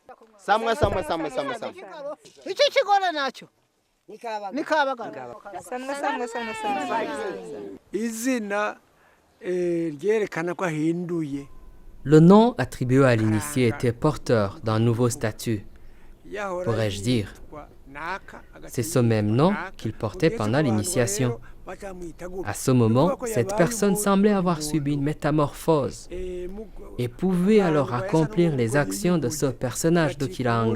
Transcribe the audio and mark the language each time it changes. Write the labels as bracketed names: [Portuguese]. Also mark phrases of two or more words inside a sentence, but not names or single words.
[Kinyarwanda] Samwe. Iki kigore nacyo ni kabagara. Izina ryerekana ko ahinduye. [French] Le nom attribué à l'initié était porteur d'un nouveau statut, pourrais-je dire. C'est ce même nom qu'il portait pendant l'initiation. À ce moment, cette personne semblait avoir subi une métamorphose et pouvait alors accomplir les actions de ce personnage de Kiranga.